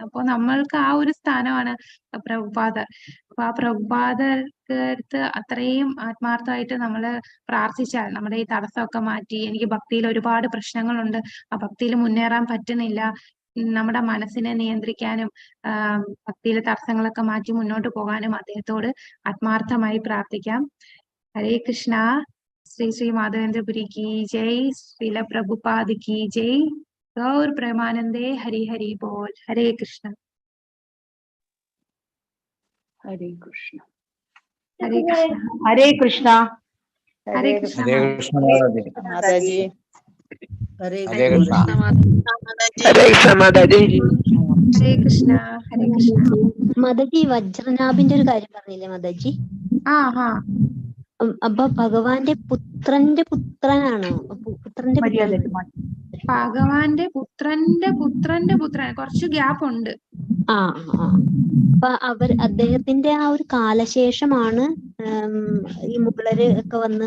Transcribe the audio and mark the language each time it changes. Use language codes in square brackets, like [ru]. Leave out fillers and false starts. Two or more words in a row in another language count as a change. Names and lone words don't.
[ml] അപ്പൊ നമ്മൾക്ക് ആ ഒരു സ്ഥാനമാണ് പ്രഭുപാദർ. അപ്പൊ ആ പ്രഭുപാദർക്ക് അടുത്ത് അത്രയും ആത്മാർത്ഥമായിട്ട് നമ്മള് പ്രാർത്ഥിച്ചാൽ നമ്മുടെ ഈ തടസ്സമൊക്കെ മാറ്റി, എനിക്ക് ഭക്തിയിൽ ഒരുപാട് പ്രശ്നങ്ങളുണ്ട്, ആ ഭക്തിയിൽ മുന്നേറാൻ പറ്റുന്നില്ല, നമ്മുടെ മനസ്സിനെ നിയന്ത്രിക്കാനും ഭക്തിയിലെ തടസ്സങ്ങളൊക്കെ മാറ്റി മുന്നോട്ട് പോകാനും അദ്ദേഹത്തോട് ആത്മാർത്ഥമായി പ്രാർത്ഥിക്കാം. ഹരേ കൃഷ്ണ. [hi] श्री श्री माधवेंद्रपुरी की जय, श्रील प्रभुपाद की जय, गौर प्रेमानंदे, हरि हरि बोल। हरे कृष्ण। [ml] ഹരേ കൃഷ്ണ. [hi] हरे कृष्ण। [ml] ഹരേ കൃഷ്ണ. [hi] हरे कृष्ण। [ml] ഹരേ കൃഷ്ണ മാതാജി. മാതാജി. ഹരേ ഹരേ കൃഷ്ണ. ഹരേ കൃഷ്ണ മാതാജി. [hi] हरे कृष्ण। हरे कृष्ण। [ml] മാതാജി വജ്രനാഭിന്റെ ഒരു കാര്യം പറഞ്ഞില്ലേ മാതാജി? [hi] हाँ [ml] അപ്പൊ ഭഗവാന്റെ പുത്രന്റെ പുത്രനാണോ? പുത്രന്റെ പുത്രൻ. ഭഗവാന്റെ പുത്രന്റെ പുത്രൻ കുറച്ച് ഗ്യാപ്പ് ഉണ്ട്. ആ ആ. അപ്പൊ അദ്ദേഹത്തിന്റെ ആ ഒരു കാലശേഷമാണ് ഈ മുഗളര് ഒക്കെ വന്ന്.